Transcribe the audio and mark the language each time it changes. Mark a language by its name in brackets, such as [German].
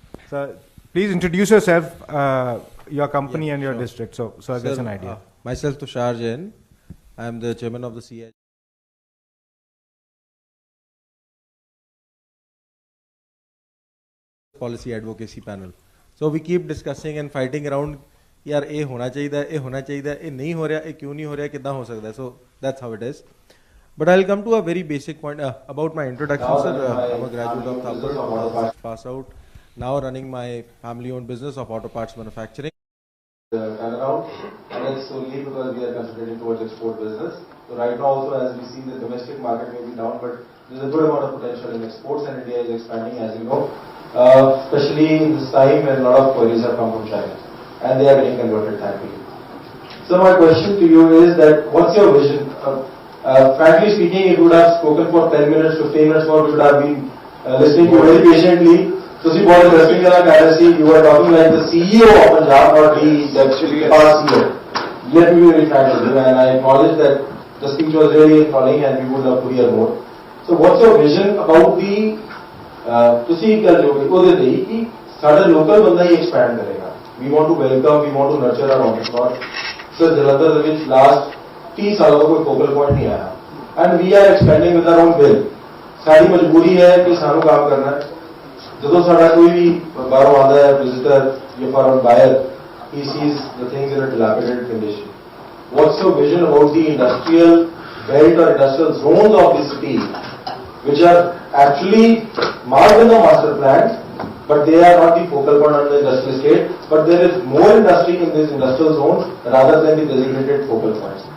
[English] So please introduce yourself, your company and your district, so I get an idea. Myself Tushar Jain. I am the chairman of the CI Policy Advocacy Panel. So we keep discussing and fighting around. [Hindi] यार ये होना चाहिए, ये होना चाहिए, ये नहीं हो रहा, ये क्यों नहीं हो रहा, कितना हो सकता है. [English] So that's how it is. But I'll come to a very basic point about my introduction, sir. I'm a graduate of Thakur, passed out. Now running my family-owned business of auto parts manufacturing. Turnaround, and it's solely because we are concentrating towards export business. So right now also, as we see, the domestic market may be down, but there's a good amount of potential in exports, and India is expanding, as you know, especially in this time when a lot of queries have come from China, and they are getting converted, thankfully. So my question to you is that, what's your vision? Frankly speaking, if you would have spoken for 10 minutes, 15 minutes more, we would have been listening to you very patiently. So see, what is interesting in our currency, you were talking like the CEO of Punjab, not the past CEO. Let me be very frank with you, and I acknowledge that the speech was really enthralling and we would love to hear more. So what's your vision about the, [Punjabi] ਤੁਸੀਂ ਗੱਲ ਜੋ ਉਹਦੇ ਲਈ ਕਿ ਸਾਡਾ local ਬੰਦਾ ਹੀ expand ਕਰੇਗਾ. [English] We want to welcome, we want to nurture our entrepreneurs. [Punjabi] So Jalandhar ਦੇ ਵਿੱਚ ਲਾਸਟ 30 ਸਾਲਾਂ ਦਾ ਕੋਈ ਫੋਕਲ ਪੁਆਇੰਟ ਨਹੀਂ ਆਇਆ. [English] And we are expanding with our own will. [Punjabi] ਸਾਡੀ ਮਜਬੂਰੀ ਹੈ ਕਿ ਸਾਨੂੰ ਕੰਮ ਕਰਨਾ ਹੈ. ਜਦੋਂ ਸਾਡਾ ਕੋਈ ਵੀ ਬਾਹਰੋਂ ਆਉਂਦਾ ਹੈ ਵਿਜ਼ਿਟਰ ਜਾਂ ਫॉरेन ਬਾਇਰ, [English] he sees the things in a dilapidated condition. What's your vision about the industrial belt or industrial zones of the city, which are actually marked in the master plan, but they are not the focal point on the industrial estate, but there is more industry in these industrial zones rather than the designated focal points.